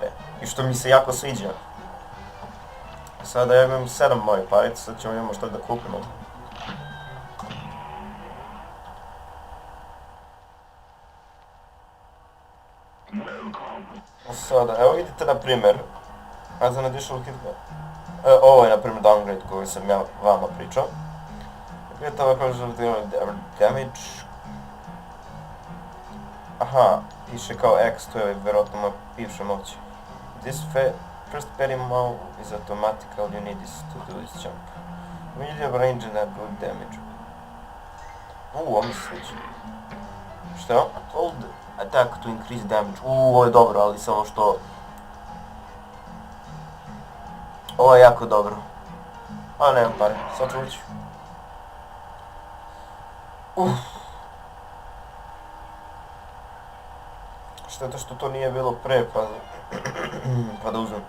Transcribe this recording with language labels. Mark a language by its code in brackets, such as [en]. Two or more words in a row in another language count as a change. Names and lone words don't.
[hr] I što mi se jako sviđa. Sada ja imam 7 mojih parica, sad ćemo imamo što da kupimo. Sada, evo vidite na primjer, [en] as an additional hit, [hr] ovo je na primjer downgrade koji sam ja vama pričao. Vidite ovo damage. Aha, piše kao X, to je vjerojatno moja bivša moć. [en] This first parry move is automatical, you need to do this jump. Medium range and a good damage. [hr] Ovo mi se sviđa. Šta je ovo? [en] Hold attack to increase damage. [hr] Ovo je dobro, ali samo što... Ovo je jako dobro. Ali nemam pare, sad ću ući. Šteta što to nije bilo pre, pa da uzmem.